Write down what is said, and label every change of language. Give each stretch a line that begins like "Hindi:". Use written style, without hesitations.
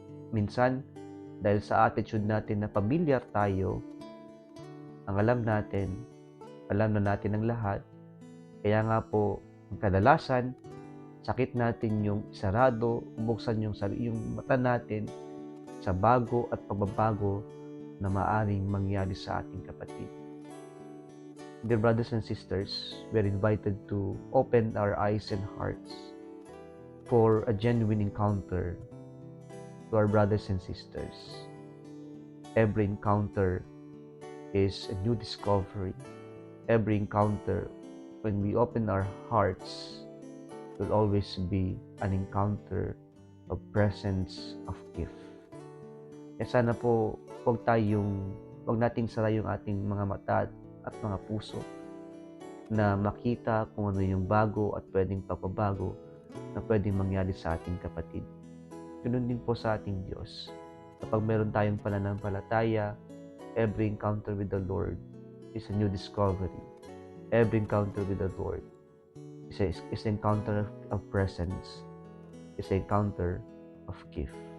Filipino: Minsan, dahil sa attitude natin na familiar tayo, ang alam na natin ang lahat, kaya nga po, kadalasan, sakit natin yung sarado, buksan yung mata natin sa bago at pagbabago na maaring mangyari sa ating kapatid.
English: Dear brothers and sisters, we are invited to open our eyes and hearts for a genuine encounter to our brothers and sisters. Every encounter is a new discovery. Every encounter, when we open our hearts, will always be an encounter of presence of gift.
Filipino: Sana po, huwag nating sara yung ating mga mata at mga puso na makita kung ano yung bago at pwedeng pagbabago na pwedeng mangyari sa ating kapatid. Ganun din po sa ating Diyos. Kapag meron tayong pananampalataya,
English: every encounter with the Lord is a new discovery. Every encounter with the Lord is an encounter of presence, is an encounter of gift.